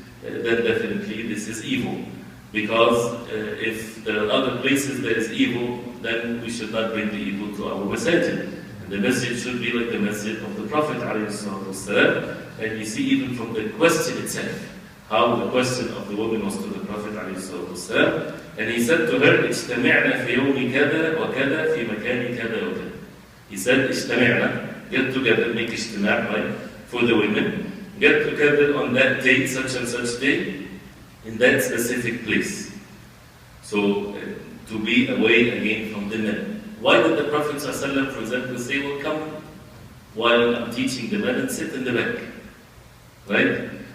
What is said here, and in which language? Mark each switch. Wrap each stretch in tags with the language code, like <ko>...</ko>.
<en>Then definitely this is evil. Because if there are other places there is evil, then we should not bring the evil to our masjid. And the masjid should be like the masjid of the Prophet ﷺ. And you see even from the question itself, how the question of the woman was to the Prophet ﷺ. And he said to her,</en> <ar>اجتمعنا في يوم كذا وكذا في مكان كذا وكذا.</ar> <en>He said, اجتمعنا, get together, make اجتماع, right, for the women. Get together on that day, such and such day, in that specific place. So, to be away again from the men. Why did the Prophet ﷺ, for example, say, well, come while I'm teaching the men and sit in the back? Right?</en>